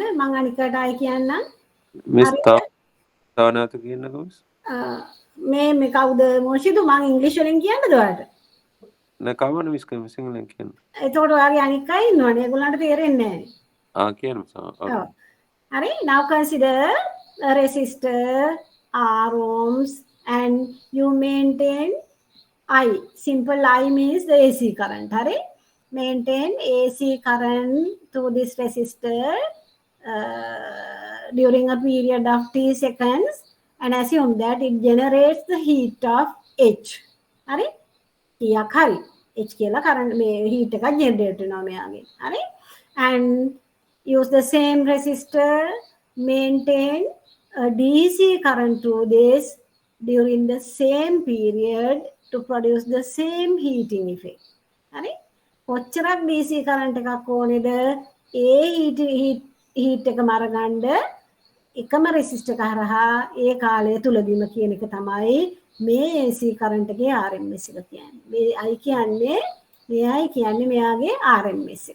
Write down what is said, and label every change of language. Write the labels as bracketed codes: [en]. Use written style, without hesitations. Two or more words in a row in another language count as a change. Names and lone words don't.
[si] මං අනිකට ආයි කියන්නම්. මිස් හරිද? තව නැවත කියන්නකෝ මිස්. මේ කවුද මොෂිදු මං ඉංග්‍රීසි වලින් කියන්නද ඔයාලට? නෑ කවන්න මිස් කම සිංහලෙන් කියන්න. එතකොට ඔයාගේ අනික් අය ඉන්නවනේ. ඒගොල්ලන්ට තේරෙන්නේ නැහැ. කියන්න මිස්. ඔව්. [en] Hurry, now consider a resistor, R ohms, and you maintain I. Simple I means the AC current. Hurry, maintain AC current through this resistor during a period of t seconds, and assume that it generates the heat of H. Hurry, [si] කියක් හරි. H කියලා current මේ heat එකක් generate වෙනවා මෙයාගේ. හරි, [en] and use the same resistor, maintain a DC current through this during the same period to produce the same heating effect. [si] හරි? කොච්චරක් [en] DC current [si] එකක් ඕනේද? ඒ heat එක මරගන්න එකම resistor එක හරහා ඒ කාලය තුලදීම කියන එක තමයි මේ [en] AC current [si] එකේ RMS එක කියන්නේ. මේ I කියන්නේ මෙයයි කියන්නේ මෙයාගේ RMS එක.